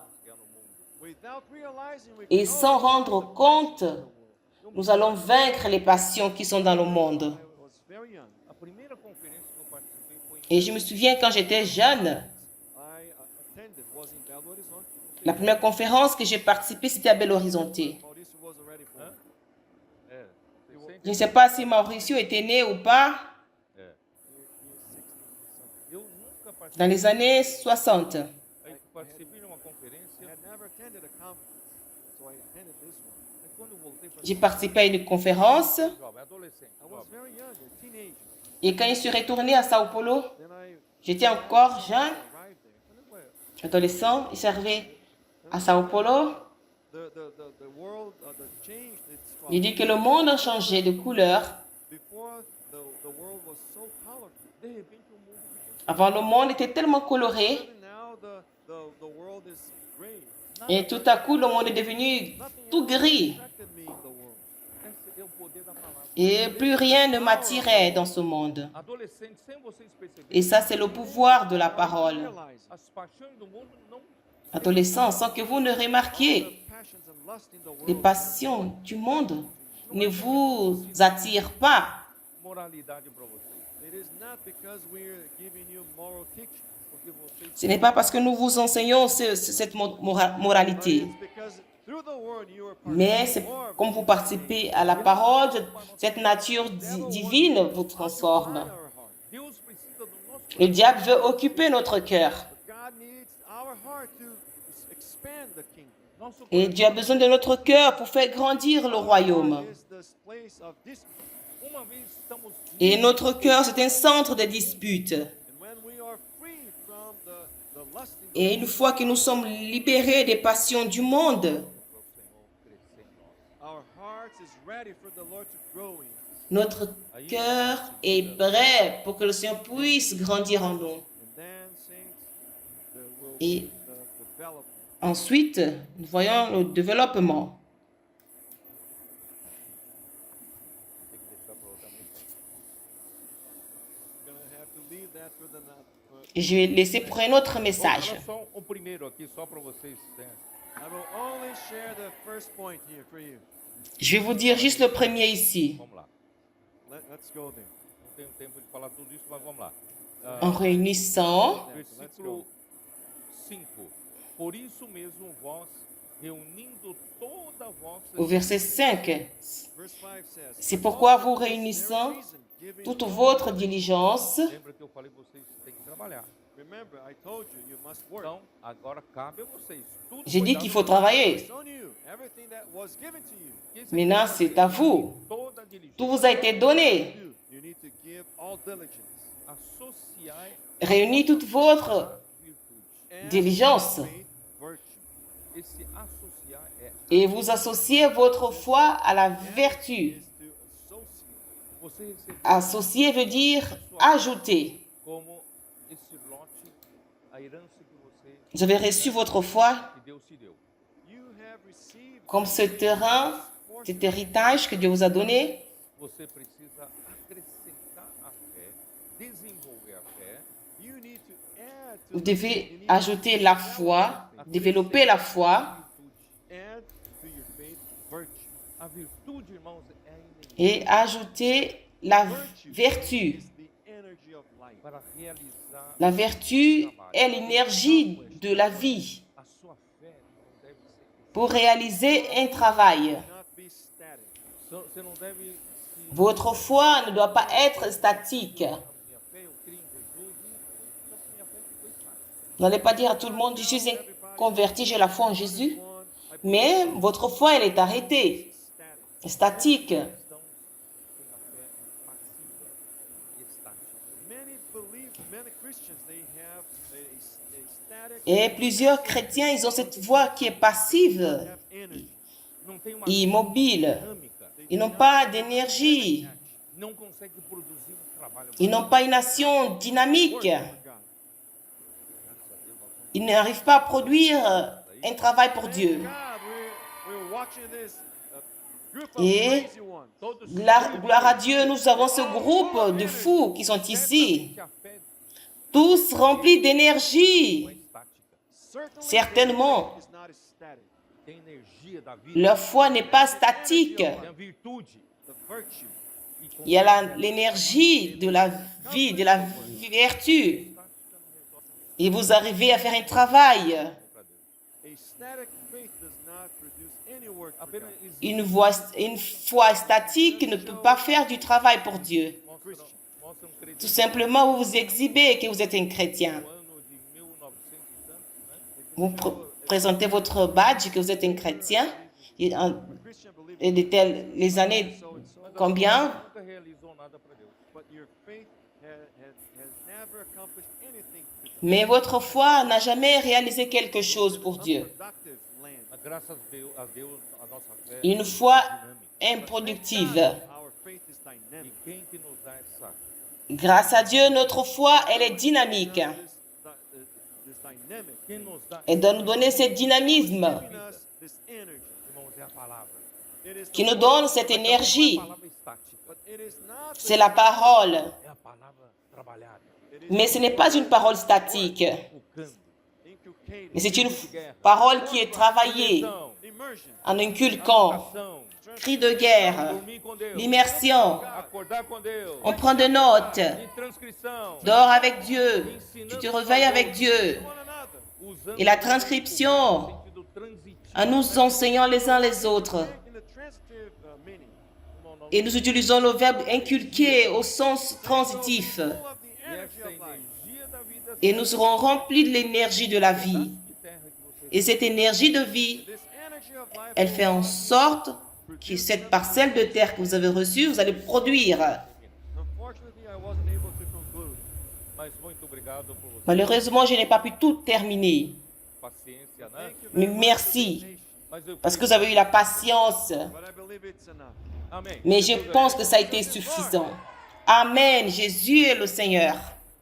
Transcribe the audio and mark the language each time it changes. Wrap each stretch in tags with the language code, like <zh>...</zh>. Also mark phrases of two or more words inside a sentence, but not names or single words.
<pt>que é no mundo.</pt> <en>Without realizing we</en> <fr>et</fr> <en>know</en> <fr>sans rendre compte,</fr> <en>the world.</en> <fr>nous allons vaincre les passions qui sont dans le monde.</fr> <en>I was very young.</en> <pt>A primeira conferência que eu participei foi</pt> <fr>Et je me souviens quand j'étais jeune,</fr> <en>I attended was in Belo Horizonte.</en> <fr>la première conférence que j'ai participée, c'était à Belo Horizonte.</fr> <en>Mauricio was already born.</en> <fr>Je ne sais pas si Mauricio était né ou pas</fr> <pt>eu nunca participei,</pt> <fr>dans les années 60.</fr> <pt>participei de uma</pt> <en>I</en> <pt>conferência,</pt> <en>had never attended a conference, so I attended this one.</en> <pt>mas quando eu voltei para</pt> <fr>J'ai participé à une conférence</fr> <pt>jovem, adolescente,</pt> <en>I was very young, a teenager.</en> <fr>et quand je suis retournée à Sao Paulo,</fr> <en>Then I</en> <fr>j'étais encore jeune,</fr> <en>arrived there.</en> <fr>adolescent, je servais à Sao Paulo.</fr> <en>The world changed its color.</en> <fr>Il dit que le monde a changé de couleur.</fr> <en>Before the world was so colorful.</en> <pt>de repente o mundo ficou</pt> <fr>Avant, le monde était tellement coloré</fr> <en>And now the world is gray.</en> <fr>et tout à coup, le monde est devenu tout gris.</fr> <en>Attracted me in the world.</en> <pt>esse é o poder da palavra.</pt> <fr>Et plus rien ne m'attirait dans ce monde.</fr> <pt>Adolescente, sem vocês perceberem,</pt> <fr>Et ça, c'est le pouvoir de la parole.</fr> <en>Realize</en> <pt>as paixões do mundo não</pt> <fr>Adolescents, sans que vous ne remarquiez,</fr> <en>the passions and lust in the</en> <fr>les</fr> <en>world.</en> <fr>passions du monde ne vous attirent pas.</fr> <pt>moralidade para vocês,</pt> <en>It is not because we're giving you moral teaching.</en> <pt>porque vocês</pt> <fr>Ce n'est pas parce que nous vous enseignons cette</fr> <en>But</en> <fr>moralité.</fr> <en>it's because through the word you are</en> <fr>Mais c'est comme vous participez à la parole, cette nature divine vous transforme.</fr> <en>our heart.</en> <pt>Deus precisa do nosso</pt> <fr>Le diable veut occuper notre cœur.</fr> <en>But God needs our heart to expand the kingdom.</en> <pt>nosso</pt> <fr>Et Dieu a besoin de notre cœur pour faire grandir le royaume.</fr> <en>Is this place of dispute.</en> <pt>uma vez estamos</pt> <fr>Et notre cœur, c'est un centre de dispute.</fr> <en>And when we are free from the lust in the</en> <fr>Et une fois que nous sommes libérés des passions du monde,</fr> <pt>para o Senhor crescer em nós.</pt> <en>our hearts is ready for the Lord to grow in.</en> <fr>notre cœur est prêt pour que le Seigneur puisse grandir en nous.</fr> <en>And then saints, there will</en> <fr>Et</fr> <en>be the development.</en> <fr>ensuite, nous voyons le développement.</fr> <pt>Tem que deixar para outra mensagem.</pt> <en>We're going to have to leave that for the</en> <fr>Et je vais laisser pour un autre message.</fr> <pt>Olha só o primeiro aqui, só para vocês. Né?</pt> <en>I will only share the first point here for you.</en> <fr>Je vais vous dire juste le premier ici.</fr> <pt>Vamos lá.</pt> <en>Let's go there.</en> <pt>Não tenho tempo de falar tudo isso, mas vamos lá.</pt> <fr>En réunissant,</fr> <en>Let's</en> <pt>Versículo</pt> <en>go. 5.</en> <pt>Por isso mesmo, vós, reunindo toda a vossa</pt> <fr>Au verset 5,</fr> <en>Verse 5 says,</en> <fr>c'est pourquoi vous réunissant toute votre diligence.</fr> <pt>Lembra que eu falei para vocês têm que trabalhar.</pt> <en>Remember, I told you, you must work.</en> <pt>Então, agora cabe a vocês. Tudo</pt> <fr>J'ai</fr> <pt>foi</pt> <fr>dit</fr> <pt>dado</pt> <fr>qu'il faut</fr> <pt>pra</pt> <fr>travailler.</fr> <en>It's on you. Everything that was given to you.</en> <pt>vocês. Esse</pt> <fr>Maintenant,</fr> <pt>aqui é</pt> <fr>c'est à vous.</fr> <pt>toda a diligência.</pt> <fr>Tout vous a été donné.</fr> <en>You need to give all diligence.</en> <pt>Associai</pt> <fr>Réunis toute votre</fr> <pt>a virtude.</pt> <en>And</en> <fr>diligence</fr> <en>faith, virtue.</en> <pt>Esse associar é</pt> <fr>et vous associez votre foi à la vertu.</fr> <en>Is to associate.</en> <pt>você receber</pt> <fr>Associer veut dire ajouter.</fr> <pt>como esse lote, a herança que você</pt> <fr>Vous avez reçu votre foi</fr> <pt>que Deus te deu.</pt> <en>You have received</en> <fr>comme ce terrain, cet héritage que Dieu vous a donné.</fr> <pt>Você precisa acrescentar a fé, desenvolver a fé,</pt> <en>you need to add to</en> <fr>Vous</fr> <en>the</en> <fr>devez</fr> <en>faith. You need</en> <fr>ajouter la foi, développer la foi</fr> <pt>virtude.</pt> <en>add to your faith virtue.</en> <pt>A virtude, irmãos, é a energia</pt> <fr>et ajouter la vertu.</fr> <en>Is the energy of life.</en> <pt>para realizar</pt> <fr>La vertu est l'énergie de la vie</fr> <pt>a sua fé. Não deve ser.</pt> <fr>pour réaliser un travail.</fr> <en>Not be static.</en> <pt>Você não deve se</pt> <fr>Votre foi ne doit pas être statique.</fr> <pt>minha fé, eu creio em Jesus e só que minha fé ficou estática.</pt> <fr>Vous n'allez pas dire à tout le monde, je suis converti, j'ai la foi en Jésus.</fr> <en>One, I</en> <fr>Mais votre foi, elle est arrêtée,</fr> <en>static.</en> <fr>statique.</fr> <pt>Cristãos têm a fé passiva e estática.</pt> <en>Many Christians, they have a static,</en> <fr>Et plusieurs chrétiens, ils ont cette foi qui est passive,</fr> <en>have energy.</en> <pt>Não tem uma</pt> <en>immobile.</en> <pt>dinâmica,</pt> <fr>Ils n'ont pas d'énergie.</fr> <pt>não consegue produzir trabalho.</pt> <fr>Ils n'ont pas une action dynamique.</fr> <en>Work for God.</en> <pt>Graças a Deus, nós somos</pt> <fr>Ils n'arrivent pas à produire un travail pour Dieu.</fr> <en>God, we're watching this group of</en> <fr>Et</fr> <en>crazy ones.</en> <pt>todos</pt> <fr>Gloire à Dieu, nous avons ce groupe de fous qui sont ici,</fr> <pt>certamente a fé</pt> <fr>tous remplis d'énergie.</fr> <pt>não é estática.</pt> <fr>Certainement,</fr> <en>It's not static.</en> <pt>Tem energia da vida,</pt> <fr>leur foi n'est pas statique.</fr> <pt>tem a virtude.</pt> <en>The virtue.</en> <pt>E com</pt> <fr>Il y a l'énergie de la vie, de la vertu. Et vous arrivez à faire un travail.</fr> <pt>para Deus.</pt> <en>A static faith does not produce any work for</en> <pt>Apenas</pt> <en>God.</en> <pt>existe</pt> <fr>Une foi statique ne peut pas faire du travail pour Dieu.</fr> <pt>mostra crente</pt> <fr>Tout simplement, vous vous exhibez que vous êtes un chrétien.</fr> <pt>no ano de 1900 e tanto, né?</pt> <fr>Vous présentez votre badge que vous êtes un chrétien. Et</fr> <en>A Christian believer,</en> <fr>et les années</fr> <en>so and so,</en> <fr>combien?</fr> <pt>Nunca realizou nada para Deus.</pt> <en>but your faith has never accomplished anything for God.</en> <fr>Mais votre foi n'a jamais réalisé quelque chose pour Dieu.</fr> <en>Unproductive land.</en> <pt>Mas graças a Deus, a nossa fé</pt> <fr>Une foi</fr> <pt>é dinâmica.</pt> <fr>improductive.</fr> <en>Our faith is</en> <pt>E</pt> <en>dynamic.</en> <pt>quem que nos dá essa</pt> <fr>Grâce à Dieu, notre foi, elle est dynamique.</fr> <en>This dynamic</en> <pt>quem nos dá,</pt> <fr>Elle doit nous donner ce dynamisme</fr> <en>giving us this energy.</en> <pt>irmãos, é a palavra.</pt> <en>It is</en> <fr>qui</fr> <en>the</en> <fr>nous</fr> <en>word,</en> <fr>donne cette</fr> <pt>Não é</pt> <fr>énergie.</fr> <pt>a palavra estática,</pt> <en>but it is not the</en> <fr>C'est la parole.</fr> <pt>é a palavra trabalhada,</pt> <en>it is</en> <fr>Mais ce n'est pas une parole statique.</fr> <pt>focando.</pt> <en>inculcated,</en> <fr>Mais c'est une parole qui est travaillée</fr> <pt>Então,</pt> <en>immersion,</en> <fr>en inculquant.</fr> <pt>ação,</pt> <fr>Cri de guerre,</fr> <pt>dormir com Deus,</pt> <fr>l'immersion.</fr> <pt>acordar com Deus,</pt> <fr>On prend des notes.</fr> <pt>e transcrição,</pt> <fr>Dors avec Dieu. Tu te réveilles avec Dieu.</fr> <en>one another.</en> <pt>usando</pt> <fr>Et la transcription,</fr> <pt>o sentido transitivo.</pt> <fr>en nous enseignant les uns les autres.</fr> <en>In the transitive meaning,</en> <fr>Et nous utilisons le verbe inculquer au sens transitif.</fr> <en>full of the</en> <pt>E</pt> <en>energy</en> <pt>essa</pt> <en>of life.</en> <pt>energia da vida</pt> <fr>Et nous serons remplis de l'énergie de la vie.</fr> <pt>de terra que você</pt> <fr>Et cette énergie de vie,</fr> <en>This energy of life</en> <fr>elle fait en sorte que cette parcelle de terre que vous avez reçue, vous allez produire.</fr> <en>unfortunately I wasn't able to conclude.</en> <pt>Mas muito obrigado por você,</pt> <fr>Malheureusement, je n'ai pas pu tout terminer.</fr> <pt>paciência, né?</pt> <en>Thank you</en> <fr>Mais</fr> <en>very much for</en> <fr>merci,</fr> <en>the patience,</en> <pt>Mas eu</pt> <fr>parce que vous avez eu la patience.</fr> <en>but I believe it's enough.</en> <pt>Amém.</pt> <fr>Mais je pense que ça a été suffisant. Amen. Jésus est le Seigneur.</fr>